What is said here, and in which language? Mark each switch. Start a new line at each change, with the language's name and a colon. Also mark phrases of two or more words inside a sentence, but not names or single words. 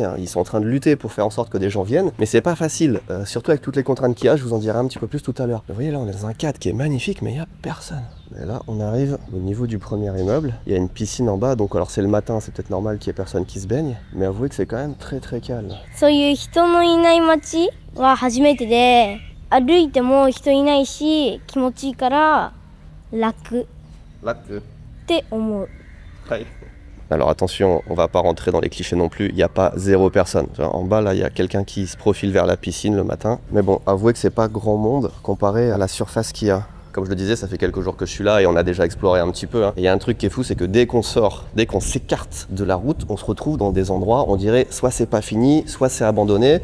French: Ils sont en train de lutter pour faire en sorte que des gens viennent, mais c'est pas facile, surtout avec toutes les contraintes qu'il y a, je vous en dirai un petit peu plus tout à l'heure. Vous voyez là on est dans un cadre qui est magnifique mais il n'y a personne. Et là on arrive au niveau du premier immeuble, il y a une piscine en bas, donc alors c'est le matin, c'est peut-être normal qu'il n'y ait personne qui se baigne, mais avouez que c'est quand même très très calme.
Japanese: そういう人のいない街は初めてで、歩いても人いないし気持ちいいから楽って思う。
French: Alors attention, on va pas rentrer dans les clichés non plus, il n'y a pas zéro personne. En bas là, il y a quelqu'un qui se profile vers la piscine le matin, mais bon, avouez que c'est pas grand monde comparé à la surface qu'il y a. Comme je le disais, ça fait quelques jours que je suis là et on a déjà exploré un petit peu. Il y a un truc qui est fou, c'est que dès qu'on sort, dès qu'on s'écarte de la route, on se retrouve dans des endroits, on dirait soit c'est pas fini, soit c'est abandonné.